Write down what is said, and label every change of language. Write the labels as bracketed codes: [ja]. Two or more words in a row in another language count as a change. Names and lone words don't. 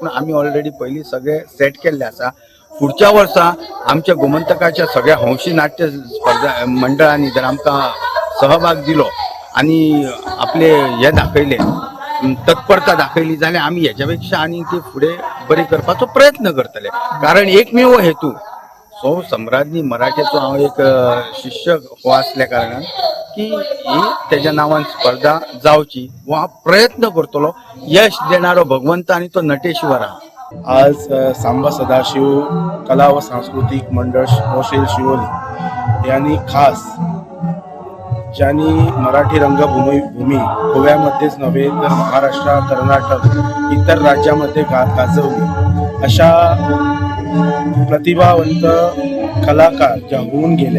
[kok] पूण आमी ऑलरेडी पयलीं सगळे सेट केल्ले आसा. पुढच्या वर्सा आमच्या गोमंतकाच्या सगळ्या हौशी नाट्य स्पर्धा मंडळांनी जर आमकां सहभाग दिलो आणि आपले हे दाखयले तत्परता दाखयली जाल्यार आमी हेच्या पेक्षा आनी ती फुडें बरी करपाचो प्रयत्न करतले. कारण एकमेव हेतू सौ सम्राज्ञी मराठीचो हांव एक शिष्य हो आसल्या कारणान की ही तेज्या नांवान स्पर्धा जावची हो हांव प्रयत्न करतलो. यश देणारो भगवंत आणि तो नटेश्वर आहा. [mr] आज सांबा सदाशिव कला व सांस्कृतिक मंडळ मोशेल शिवोली यांनी खास ज्यांनी मराठी रंगभूमी गोव्यामध्येच नव्हे तर महाराष्ट्र, कर्नाटक इतर राज्यामध्ये गाजवली अशा प्रतिभावंत कलाकार ज्या होऊन गेल्या.